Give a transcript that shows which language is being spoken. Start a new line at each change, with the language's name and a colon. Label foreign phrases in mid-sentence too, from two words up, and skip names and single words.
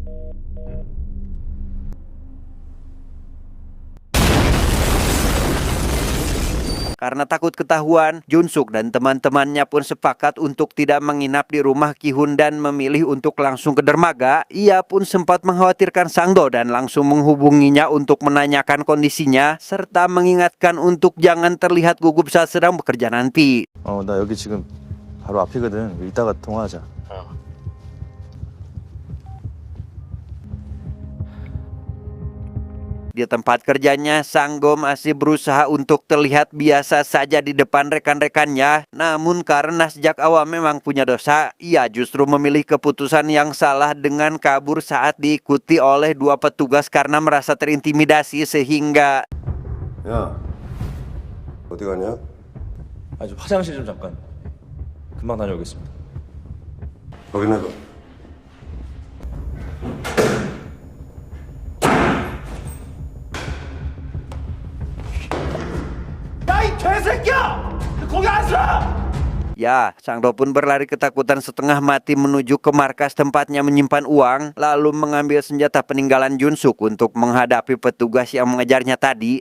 Indonesian: Karena takut ketahuan, Jun-suk dan teman-temannya pun sepakat untuk tidak menginap di rumah Ki-hun dan memilih untuk langsung ke dermaga. Ia pun sempat mengkhawatirkan Sang-do dan langsung menghubunginya untuk menanyakan kondisinya serta mengingatkan untuk jangan terlihat gugup saat sedang bekerja nanti.
Korean: 나 여기 지금 바로 앞이거든. 이따가 통화하자.
Indonesian: Di tempat kerjanya, Sang-do masih berusaha untuk terlihat biasa saja di depan rekan-rekannya. Namun karena sejak awal memang punya dosa, ia justru memilih keputusan yang salah dengan kabur saat diikuti oleh 2 petugas karena merasa terintimidasi sehingga...
Korean: 야, 어디 가냐? 저 화장실 좀 잠깐. 금방 다녀오겠습니다. 확인해봐.
Indonesian: Ya, Sang-do pun berlari ketakutan setengah mati menuju ke markas tempatnya menyimpan uang, lalu mengambil senjata peninggalan Jun-suk untuk menghadapi petugas yang mengejarnya tadi.